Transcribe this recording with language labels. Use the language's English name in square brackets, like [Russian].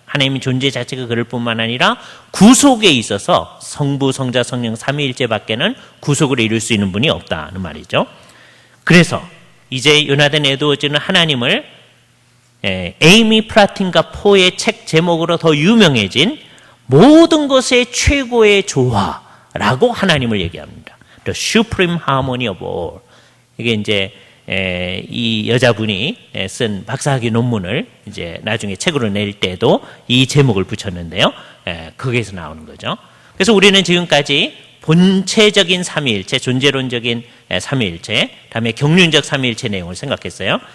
[Korean] 하나님의 존재 자체가 그럴 뿐만 아니라 구속에 있어서 성부, 성자, 성령 삼위일체 밖에는 구속을 이룰 수 있는 분이 없다는 말이죠. 그래서 이제 요나단 에드워즈는 하나님을 에이미 프라틴과 포의 책 제목으로 더 유명해진 모든 것의 최고의 조화라고 하나님을 얘기합니다. [English] The Supreme Harmony of All. [Korean] 이게 이제 이 여자분이 쓴 박사학위 논문을 이제 나중에 책으로 낼 때도 이 제목을 붙였는데요. 거기에서 나오는 거죠. 그래서 우리는 지금까지 본체적인 삼위일체, 존재론적인 삼위일체, 다음에 경륜적 삼위일체 내용을 생각했어요.